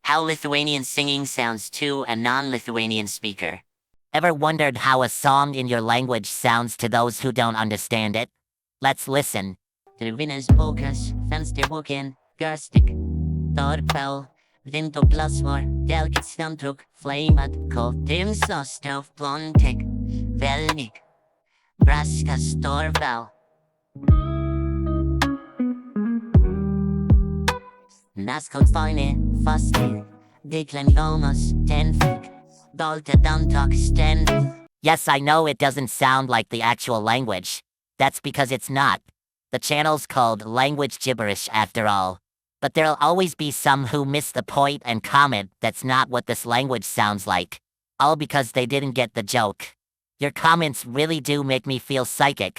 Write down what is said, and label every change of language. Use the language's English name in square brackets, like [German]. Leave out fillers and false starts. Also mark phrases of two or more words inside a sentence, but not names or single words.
[English] how Lithuanian singing sounds to a non-Lithuanian speaker. Ever wondered how a song in your language sounds to those who don't understand it? Let's listen. Truvinės paukas, fensterboken, garstik, torpel, vinto plasmor, delkit stamtruk, flamat, koltim sostov plontek, velnik, braskas torvel. Naskot fine, faste, diklen homos, tenfik, dolte dantok sten. Yes, I know it doesn't sound like the actual language. That's because it's not. The channel's called Language Gibberish after all. But there'll always be some who miss the point and comment that's not what this language sounds like. All because they didn't get the joke. Your comments really do make me feel psychic.